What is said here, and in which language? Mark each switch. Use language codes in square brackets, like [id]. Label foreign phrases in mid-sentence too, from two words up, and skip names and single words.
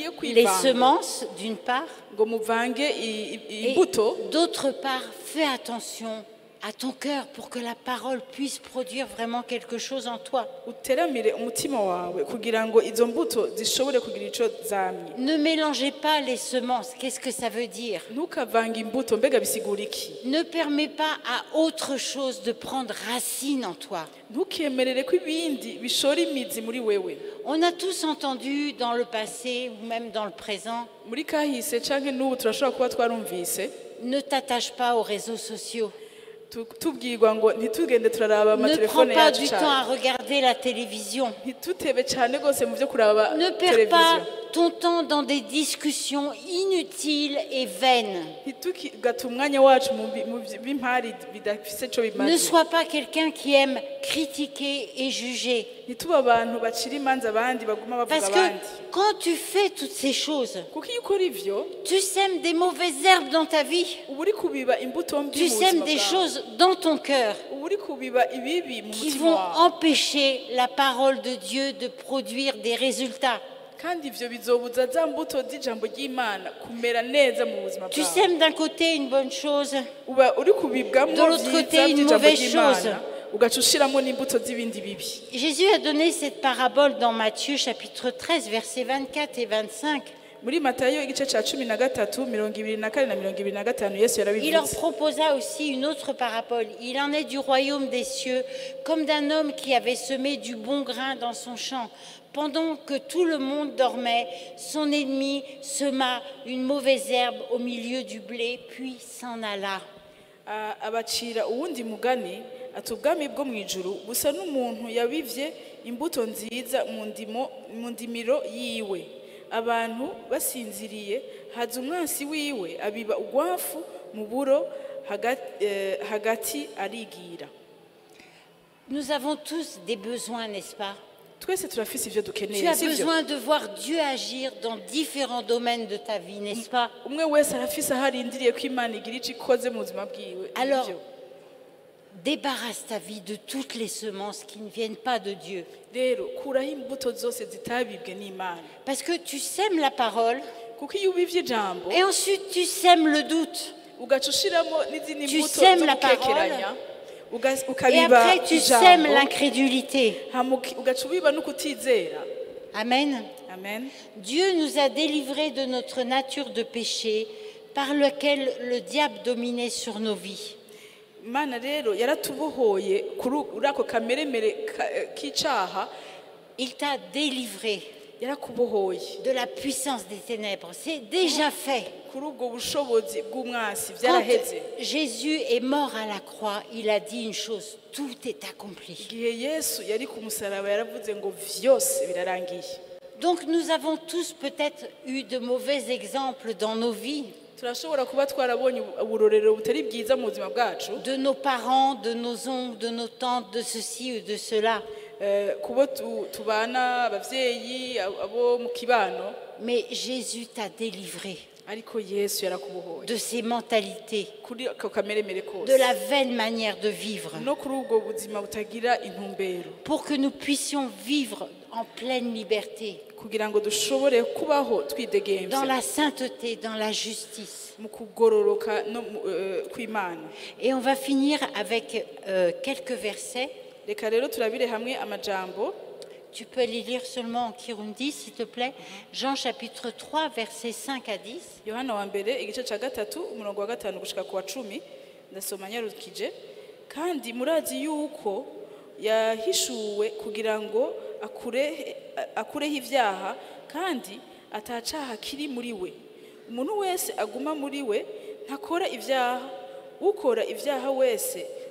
[fr] les [rn] kwivanga [fr] semences d'une part [rn] ngo muvange [fr] et [rn] imbuto. [fr] d'autre part, fais attention à ton cœur pour que la parole puisse produire vraiment quelque chose en toi. [rn] Uteramire umutima wawe kugira ngo izo mbuto zishobore kugira ico zamye. [fr] Ne mélangez pas les semences. Qu'est-ce que ça veut dire? [rn] Ntukavange imbuto mbega bisigura iki? [fr] Ne permets pas à autre chose de prendre racine en toi. [rn] Ntukemerere ko ibindi bishora imizi muri wewe. [fr] On a tous entendu dans le passé ou même dans le présent, [rn] Muri kahise canke n'ubu turashobora kuba twarumvise [fr] ne t'attache pas aux réseaux sociaux. [rn] tubwirwa ngo ntitugende turaraba [fr] Ne prends [rn] amatelefone [fr] pas [rn] yacu [fr] du temps à [rn] cyane [fr] regarder la télévision. [rn] ntitutebe cyane rwose mu byo kuraba [fr] Ne perds pas [rn] televiziyo [fr] ton temps dans des discussions inutiles et vaines. [rn] ntitukigate umwanya wacu mu b'impari bidafise ico [fr] Ne [rn] bimaze [fr] sois pas quelqu'un qui aime critiquer et juger. [rn] ntitube abantu bacira imanza abandi baguma bavuga [fr] Parce que [rn] abandi [fr] quand tu fais toutes ces choses, [rn] kuko iyo ukora ivyo [fr] tu sèmes des mauvaises herbes dans ta vie. [rn] uba uri kubiba imbuto mbi [fr] Tu [rn] mu [fr] sèmes [rn] buzima [fr] des [rn] bwawe [fr] choses dans ton cœur [rn] uba uri kubiba ibibi mu [fr] qui [rn] mutima [fr] vont [rn] wawe [fr] empêcher la parole de Dieu de produire des résultats. [rn] kandi ivyo bizobuza za mbuto z'ijambo ry'Imana kumera neza mu buzima [fr] Tu [rn] bwawe [fr] sèmes d'un côté une bonne chose, [rn] uba uri kubibwamo [fr] De l'autre côté, [rn] vyiza [fr] une [rn] by'ijambo [fr] mauvaise [rn] ry'Imana [fr] chose. [rn] ugaca ushiramo n'imbuto z'ibindi bibi [fr] Jésus a donné cette parabole dans Matthieu chapitre 13, versets 24 et 25. [rn] muri Matayo igice ca 13 24 na 25 Yesu [fr] Il leur [rn] yarabivuze [fr] proposa aussi une autre parabole. Il en est du royaume des cieux, comme d'un homme qui avait semé du bon grain dans son champ. Pendant que tout le monde dormait, son ennemi sema une mauvaise herbe au milieu du blé, puis s'en alla. [rn] abacira uwundi mugani ati ubwami bwo mu ijuru busa n'umuntu yabivye imbuto nziza mu ndimiro yiwe abantu basinziriye haza umwansi wiwe abiba ugwafu mu buro hagati arigira [fr] Nous avons tous des besoins, n'est-ce pas? [rn] twese turafise ivyo [fr] Tu [rn] dukeneye [fr] as [rn] sivyo [fr] besoin de voir Dieu agir dans différents domaines de ta vie, n'est-ce pas? [rn] umwe wese arafise aho arindiriye ko Imana igira ico ikoze mu buzima bwiwe [fr] Alors, [rn] Ivyo. [fr] débarrasse ta vie de toutes les semences qui ne viennent pas de Dieu. [rn] rero kuraho imbuto zose zitabibwe n'Imana [fr] Parce que tu sèmes la parole [rn] kuko iyo ubivye ijambo [fr] et ensuite tu sèmes le doute. [rn] ugaca ushiramo n'izindi [fr] Tu [rn] mbuto [fr] sèmes [rn] zo [fr] la [rn] gukekeranya [fr] Et [rn] ukabiba [fr] après tu [rn] ijambo [fr] sèmes l'incrédulité. [rn] ugaca ubiba no kutizera [fr] Amen. [rn] amen [fr] Dieu nous a délivrés de notre nature de péché par lequel le diable dominait sur nos vies. [rn] Imana rero yaratubohoye kuri ako kameremere k'icaha [fr] Il t'a délivré [rn] yarakubohoye [fr] de la puissance des ténèbres. C'est déjà fait. [rn] kuri ubwo bushobozi bw'umwasi [fr] Quand [rn] vyaraheze [fr] Jésus est mort à la croix, il a dit une chose, tout est accompli. [rn] igihe Yesu yari ku musaraba yaravuze ngo vyose birarangiye [fr] Donc nous avons tous peut-être eu de mauvais exemples dans nos vies, [rn] turashobora kuba twarabonye uburorero butari bwiza mu buzima bwacu [fr] de nos parents, de nos oncles, de nos tantes, de ceci ou de cela. [rn] kubo tubana abavyeyi abo mu kibano [fr] Mais Jésus t'a délivré [rn] ariko Yesu yarakubohoye [fr] de ces mentalités, [rn] kuri ako kameremere [fr] de [rn] kose [fr] la vaine manière de vivre, [rn] no kuri ubwo buzima butagira intumbero [fr] pour que nous puissions vivre en pleine liberté, [rn] kugira ngo dushobore kubaho [fr] dans [rn] twidegemvye [fr] la sainteté, dans la justice. [rn] mu kugororoka no kw'Imana [fr] Et on va finir avec quelques versets. [rn] reka rero turabire hamwe amajambo [fr] Tu peux les lire seulement en Kirundi, s'il te plaît. Jean chapitre 3, versets 5 à 10. [rn] Yohana wa mbere igice ca 3 umurongo wa 5 gushika ku wa 10 ndasoma nyarukije kandi murazi yuko yahishuwe kugira ngo akureho ivyaha kandi atacaha kiri muri we umuntu wese aguma muri we ntakora ivyaha ukora ivyaha wese